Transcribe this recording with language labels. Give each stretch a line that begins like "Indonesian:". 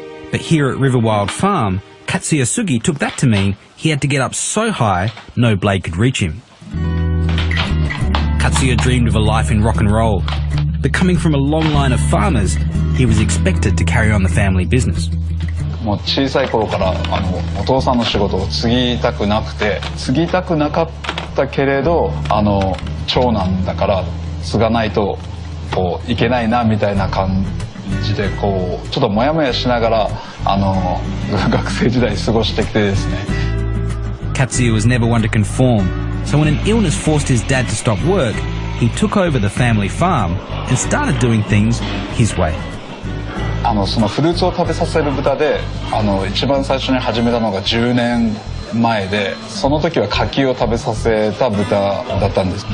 English: But here at Riverwild Farm, Katsuya Sugi took that to mean he had to get up so high, no blade could reach him. Katsuya dreamed of a life in rock and roll, but coming from a long line of farmers, he was expected to carry on the family business.
Japanese: もう小さい頃からお父さんの仕事を継ぎたくなくて、継ぎたくなかったけれど、長男だから継がないとこういけないなみたいな感じでこうちょっとモヤモヤしながら学生時代過ごしてきてですね。
English: Katsuya was never one to conform, so when an illness forced his dad to stop work, he took over the family farm and started doing things his way.
Japanese: そのフルーツを食べさせる豚で一番最初に始めたのが10年前で、その時は柿を食べさせた豚だったんです。